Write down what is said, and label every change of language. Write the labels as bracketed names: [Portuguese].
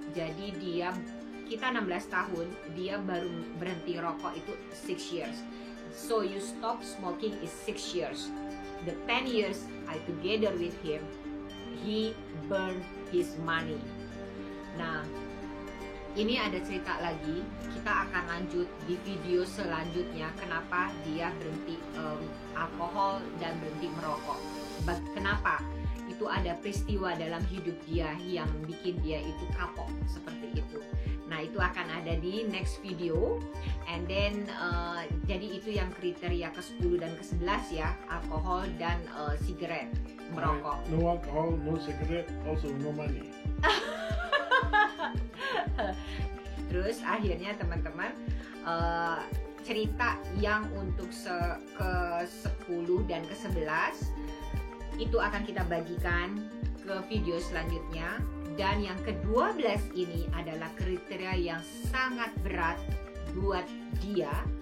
[Indonesian] Jadi kita 16 tahun, dia baru berhenti rokok itu [English] 6 years. So you stop smoking is 6 years. The 10 years I together with him, he burned his money. [Indonesian] Nah, ini ada cerita lagi. Kita akan lanjut di video selanjutnya. Kenapa dia berhenti alkohol dan berhenti merokok? Kenapa? Itu ada peristiwa dalam hidup dia yang bikin dia itu kapok seperti itu. Nah, itu akan ada di [English] next video. And then [Indonesian] jadi itu yang kriteria ke-10 dan ke-11 ya, alkohol dan sigaret, merokok. [English] No alcohol, no cigarette, also no money. [Indonesian] Terus akhirnya teman-teman, cerita yang untuk ke-10 dan ke-11 itu akan kita bagikan ke video selanjutnya. Dan yang ke-12 ini adalah kriteria yang sangat berat buat dia.